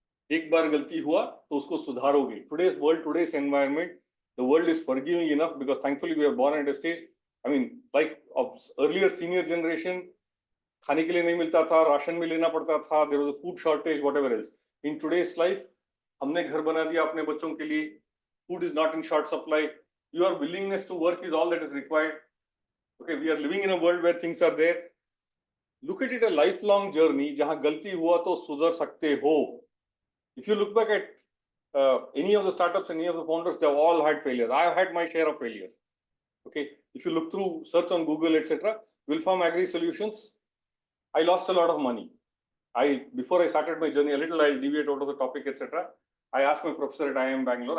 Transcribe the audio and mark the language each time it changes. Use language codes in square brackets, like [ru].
[hi] एक बार गलती हुआ तो उसको सुधारोगे. [en] Today's world, today's environment, the world is forgiving enough because thankfully we are born at a stage. I mean, like of earlier senior generation, [hi] खाने के लिए नहीं मिलता था, राशन में लेना पड़ता था, [en] there was a food shortage, whatever else. In today's life, [hi] हमने घर बना दिया अपने बच्चों के लिए. [en] Food is not in short supply. Your willingness to work is all that is required. Okay, we are living in a world where things are there. Look at it a lifelong journey. [hi] जहाँ गलती हुआ तो सुधर सकते हो. [en] If you look back at any of the startups, any of the founders, they have all had failures. I have had my share of failures. Okay, if you look through, search on Google, etc., Wilfarm Agri Solutions, I lost a lot of money. Before I started my journey, a little I'll deviate out of the topic, etc. I asked my professor at IIM Bangalore.